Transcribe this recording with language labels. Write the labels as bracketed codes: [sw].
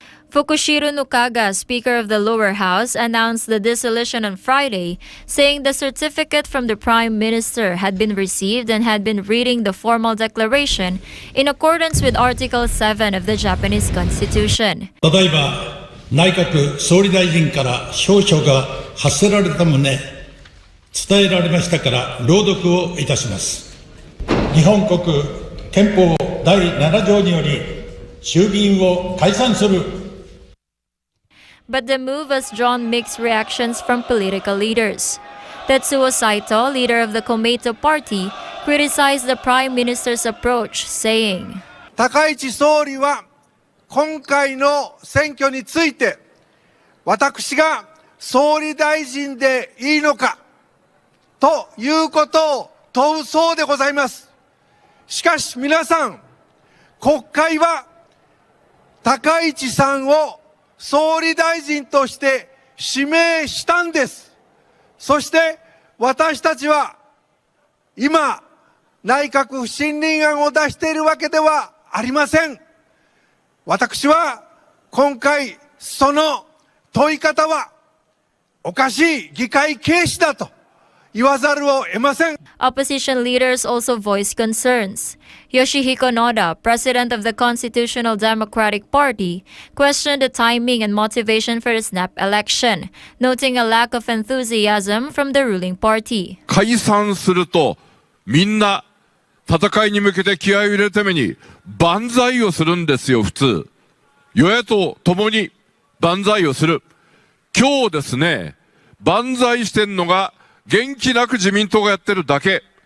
[en] Fukushiro Nukaga, Speaker of the lower house, announced the dissolution on Friday, saying the certificate from the Prime Minister had been received and had been reading the formal declaration in accordance with Article 7 of the Japanese Constitution. [ja] ただいま内閣総理大臣から証書が発せられた旨伝えられましたから朗読をいたします。日本国憲法第7条により衆議院を解散する。 [en] But the move has drawn mixed reactions from political leaders. Tetsuo Saito, leader of the Komeito Party, criticized the Prime Minister's approach, saying, [ja] 高市総理は今回の選挙について私が総理大臣でいいのかということを問うそうでございます。しかし皆さん、国会は高市さんを総理大臣として指名したんです。そして私たちは今内閣不信任案を出しているわけではありません。私は今回その問い方はおかしい議会軽視だと言わざるを得ません。 [en] Opposition leaders also voiced concerns. Yoshihiko Noda, president of the Constitutional Democratic Party, questioned the timing and motivation for the snap election, noting a lack of enthusiasm from the ruling party. [ja] 解散するとみんな戦いに向けて気合を入れるために万歳をするんですよ、普通。与野党ともに万歳をする。今日ですね、万歳してんのが元気なく自民党がやってるだけ。